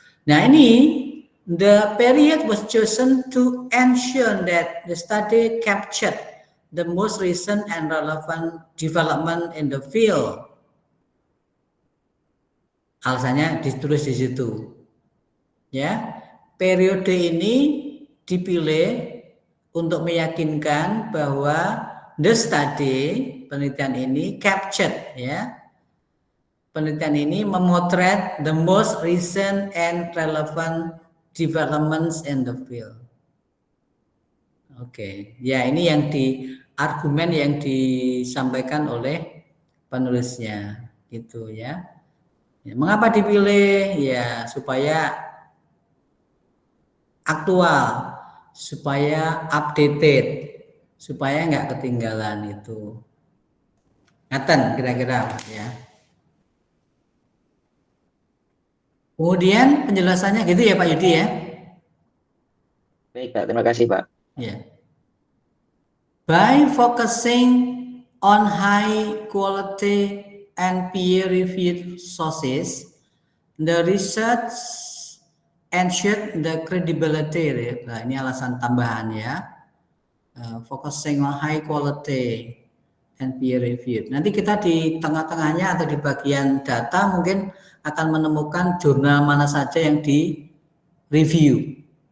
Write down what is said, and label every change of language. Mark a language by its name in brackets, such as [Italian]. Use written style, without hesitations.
[Indonesian] Nah ini [English] the period was chosen to ensure that the study captured the most recent and relevant development in the field. [Indonesian] Alasannya ditulis di situ. Ya, periode ini dipilih untuk meyakinkan bahwa [English] the study, [Indonesian] penelitian ini captured ya. Penelitian ini memotret [English] the most recent and relevant developments in the field. [Indonesian] Oke, ya ini yang argumen yang disampaikan oleh penulisnya gitu ya. Mengapa dipilih? Ya supaya aktual, supaya updated, supaya nggak ketinggalan itu. Ngaten kira-kira ya. Kemudian penjelasannya gitu ya Pak Yudi ya. Baik Pak, terima kasih Pak. Ya. [English] By focusing on high quality and peer-reviewed sources, the research ensured the credibility. [Indonesian] Nah, ini alasan tambahan ya. [English] Focusing on high quality and peer-reviewed. [Indonesian] Nanti kita di tengah-tengahnya atau di bagian data mungkin akan menemukan jurnal mana saja yang di review.